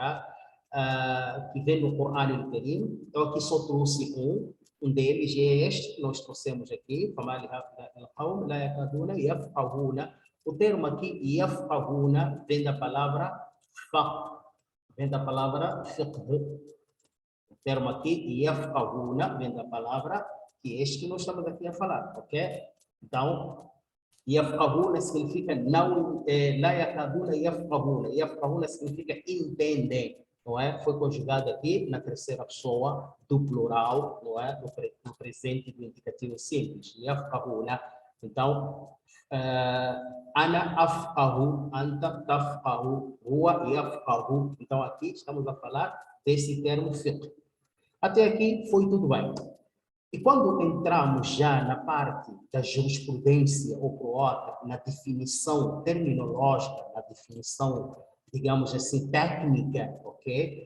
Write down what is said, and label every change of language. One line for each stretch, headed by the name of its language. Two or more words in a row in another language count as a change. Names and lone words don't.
Portuguese: Que vem no Corão Al-Karim, eu aqui só trouxe um deles, e é este que nós trouxemos aqui, o termo aqui, yafqahuna, vem da palavra faqh, vem da palavra fiqh. O termo aqui, yafqahuna, vem da palavra que é este que nós estamos aqui a falar, ok? Então, yafqahuna significa não,
Arabic: لا يكادون يفقهون.
Portuguese: Yafqahuna significa entendem, não é? Foi conjugado aqui na terceira pessoa do plural, não é? No presente do indicativo simples, yafqahuna. Então,
Arabic: أنا أفقه، أنت تفقه, هو يفقه.
Portuguese: Então, aqui estamos a falar desse termo fiqh. Até aqui foi tudo bem. E quando entramos já na parte da jurisprudência, ou por outra, na definição terminológica, na definição, digamos assim, técnica, ok?